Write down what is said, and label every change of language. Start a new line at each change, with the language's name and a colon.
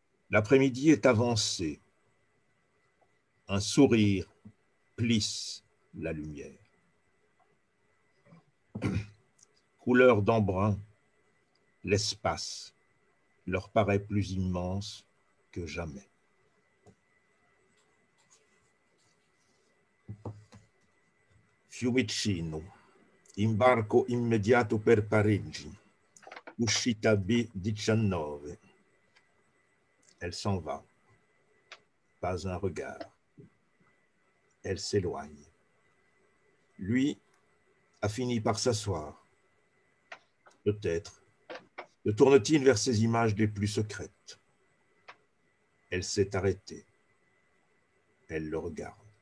French: L'après-midi est avancé. Un sourire plisse la lumière. Couleur d'embrun, l'espace leur paraît plus immense que jamais.
Italian: Fiumicino, imbarco immediato per Parigi, uscita B19.
French: Elle s'en va, pas un regard. Elle s'éloigne. Lui a fini par s'asseoir. Peut-être se tourne-t-il vers ses images les plus secrètes. Elle s'est arrêtée. Elle le regarde.